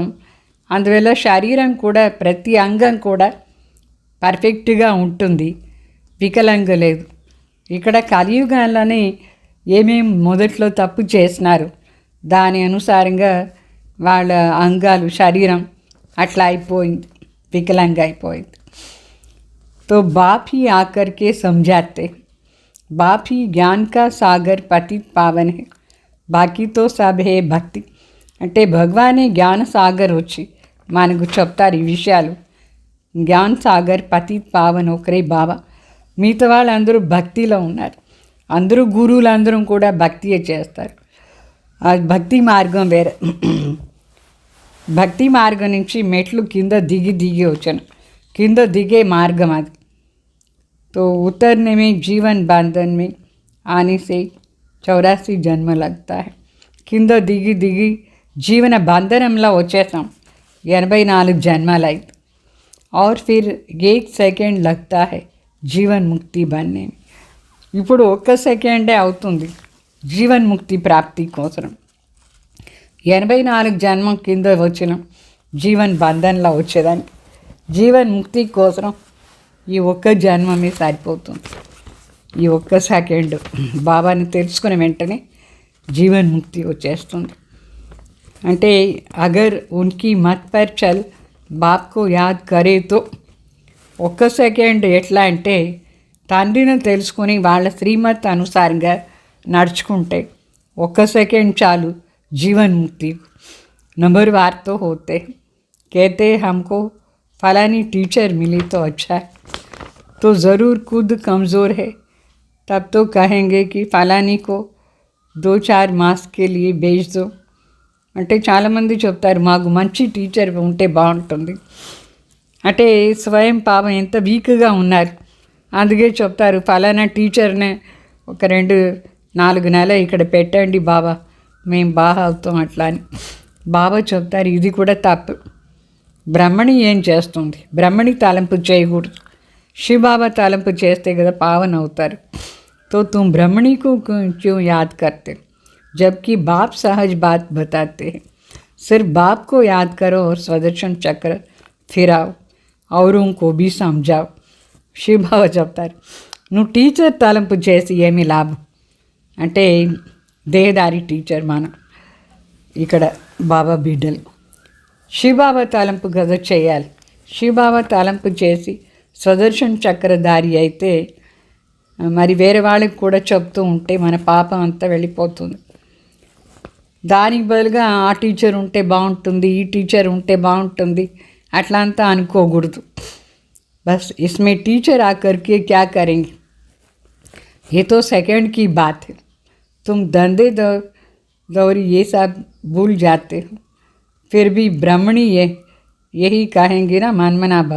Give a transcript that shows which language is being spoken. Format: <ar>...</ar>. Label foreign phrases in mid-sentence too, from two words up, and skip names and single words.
<te>అందువల్ల శరీరం కూడా ప్రతి అంగం కూడా పర్ఫెక్ట్గా ఉంటుంది, వికలంగా లేదు. ఇక్కడ కలియుగాల్లోనే ఏమేమి మొదట్లో తప్పు చేసినారు దాని అనుసారంగా వాళ్ళ అంగాలు శరీరం అట్లా అయిపోయింది, వికలంగా అయిపోయింది.</te> <hi>तो बाप ही आकर के समझाते, बाप ही ज्ञान का सागर पतित पावन है, बाकी तो सब है భక్తి.</hi> <te>అంటే భగవానే జ్ఞాన సాగర్ వచ్చి మనకు చెప్తారు ఈ విషయాలు. జ్ఞాన్ సాగర్ పతిత్ పావన్ ఒకరే బాబా. మిగతా వాళ్ళందరూ భక్తిలో ఉన్నారు. అందరూ గురువులందరూ కూడా భక్తియే చేస్తారు. ఆ భక్తి మార్గం వేరే. భక్తి మార్గం నుంచి మెట్లు కింద దిగి వచ్చాను. కింద దిగే మార్గం అది.</te> <hi>तो उतरने में जीवन बंधन में आने से 84 जन्म लगता है.</hi> <te>కింద దిగి జీవన బంధనంలో వచ్చేసాం, 84 జన్మలైంది.</te> <hi>और फिर 1 सेकंड लगता है जीवन मुक्ति बनने में.</hi> <te>ఇప్పుడు 1 సెకండే అవుతుంది జీవన్ ముక్తి ప్రాప్తి కోసం. 84 జన్మం కింద వచ్చినాం జీవన్ బంధన్లో వచ్చేదానికి. జీవన్ ముక్తి కోసం ఈ ఒక్క జన్మమే సరిపోతుంది. ఈ 1 సెకండ్ బాబాని తెలుసుకునే వెంటనే జీవన్ ముక్తి వచ్చేస్తుంది. అంటే</te> <hi>अगर उनकी मत पर चल बाप को याद करे तो</hi> <te>1 సెకండ్ ఎట్లా అంటే తండ్రిని తెలుసుకొని వాళ్ళ శ్రీమత్ అనుసారంగా నడుచుకుంటే 1 సెకండ్ చాలు జీవన్ ముక్తి.</te> <hi>नंबर वार तो होते कहते हमको फलानी टीचर मिली तो अच्छा है, तो ज़रूर खुद कमज़ोर है तब तो कहेंगे कि फलानी को 2-4 मास के लिए भेज दो.</hi> <te>అంటే చాలామంది చెప్తారు మాకు మంచి టీచర్ ఉంటే బాగుంటుంది. అంటే స్వయం పాపం ఎంత వీక్గా ఉన్నారు, అందుకే చెప్తారు ఫలానా టీచర్నే ఒక 2-4 నెలలు ఇక్కడ పెట్టండి బాబా, మేము బాగా అవుతాం అట్లా అని. బాబా చెప్తారు ఇది కూడా తప్పు. బ్రహ్మణి ఏం చేస్తుంది? బ్రహ్మణి తలంపు చేయకూడదు. శివబాబా తలంపు చేస్తే కదా పావన్ అవుతారు.</te> <hi>तो तुम ब्रह्मणी को क्यों याद करते जबकि बाप सहज बात बताते हैं. सिर्फ बाप को याद करो और स्वदर्शन चक्र फिराओ, औरों को भी समझाओ.</hi> <te>శివబాబా చెప్తారు నువ్వు టీచర్ తలంపు చేసి ఏమీ లాభం. అంటే దేహదారి టీచర్ మనం, ఇక్కడ బాబా బిడ్డలు. శివబాబా తలంపు కదా చేయాలి. శివబాబా తలంపు చేసి స్వదర్శన్ చక్రధారి అయితే మరి వేరే వాళ్ళకి కూడా చెప్తూ ఉంటే మన పాపం అంతా వెళ్ళిపోతుంది. దానికి బదులుగా ఆ టీచర్ ఉంటే బాగుంటుంది, ఈ టీచర్ ఉంటే బాగుంటుంది అట్లా అంతా అనుకోకూడదు.</te> <hi>बस इसमें टीचर आकर के क्या करेंगे, ये तो सेकंड की बात है. तुम धंधे दौरी ये सब भूल जाते हो, फिर भी ब्रह्मणी यही कहेंगे ना मनमना भव.</hi>